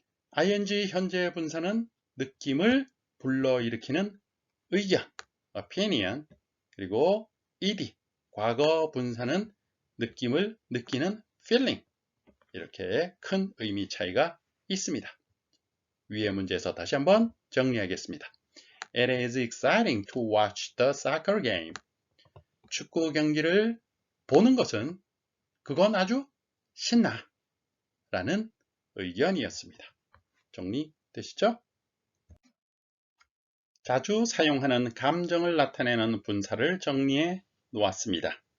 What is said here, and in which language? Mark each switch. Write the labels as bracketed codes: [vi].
[ko] ing 현재 분사는 느낌을 불러일으키는 의견, opinion, 그리고 ed, 과거 분사는 느낌을 느끼는 feeling. 이렇게 큰 의미 차이가 있습니다. 위의 문제에서 다시 한번 정리하겠습니다. [en] It is exciting to watch the soccer game. [ko] 축구 경기를 보는 것은 그건 아주 신나 라는 의견이었습니다. 정리되시죠? 자주 사용하는 감정을 나타내는 분사를 정리해 놓았습니다.